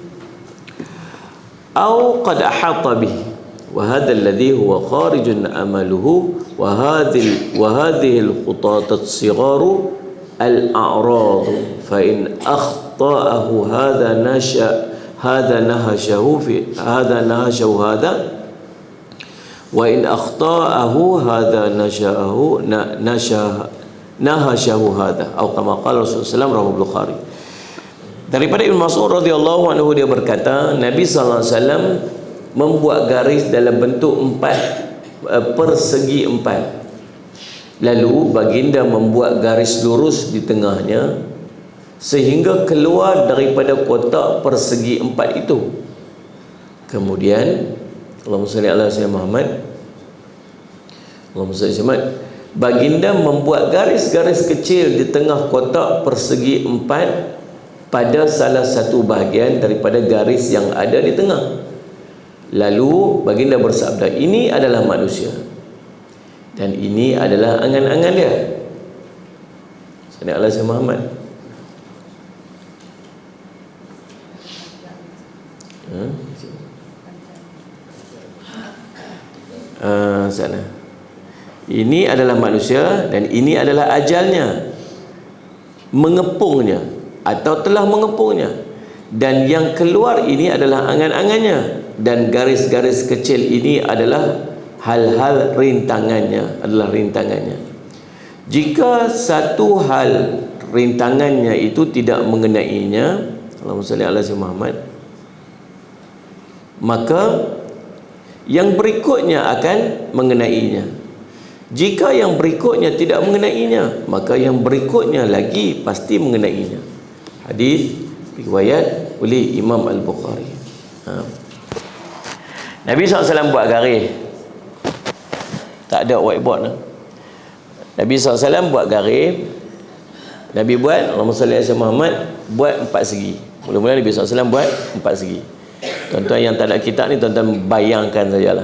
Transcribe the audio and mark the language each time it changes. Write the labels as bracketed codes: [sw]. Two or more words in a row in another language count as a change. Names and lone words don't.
[ar] أو قد أحاط به وهذا الذي هو خارج أمله وهذه الخطط الصغار الأعراض فإن أخطأه هذا نهشه هذا وإن أخطأه هذا نهشه هذا atau كما قال رسول الله صلى الله عليه وسلم. [ms] Daripada Ibnu Mas'ud [ar] رضي الله عنه, [ms] dia berkata, Nabi [ar] صلى الله عليه وسلم [ms] membuat garis dalam bentuk persegi empat. Lalu baginda membuat garis lurus di tengahnya sehingga keluar daripada kotak persegi empat itu. [ar] Kemudian اللهم صل على سيدنا محمد، اللهم صل محمد, [ms] baginda membuat garis-garis kecil di tengah kotak persegi empat pada salah satu bahagian daripada garis yang ada di tengah. Lalu baginda bersabda, ini adalah manusia dan ini adalah angan-angan dia. [ar] صلى الله عليه وسلم محمد. [ms] Sana. Ini adalah manusia dan ini adalah ajalnya, mengepungnya atau telah mengepungnya, dan yang keluar ini adalah angan-angannya, dan garis-garis kecil ini adalah hal-hal rintangannya, Jika satu hal rintangannya itu tidak mengenainya, [ar] اللهم صل على سيدنا محمد, [ms] maka yang berikutnya akan mengenainya. Jika yang berikutnya tidak mengenainya, maka yang berikutnya lagi pasti mengenainya. Hadis riwayat oleh Imam Al-Bukhari. Nabi SAW buat garis, tak ada whiteboard. Nabi SAW buat garis. Nabi buat, [ar] اللهم صل على محمد, [ms] buat 4 segi. Mula-mula Nabi SAW buat 4 segi. Tuan-tuan yang tak ada kitab ni, tuan-tuan bayangkan sajalah.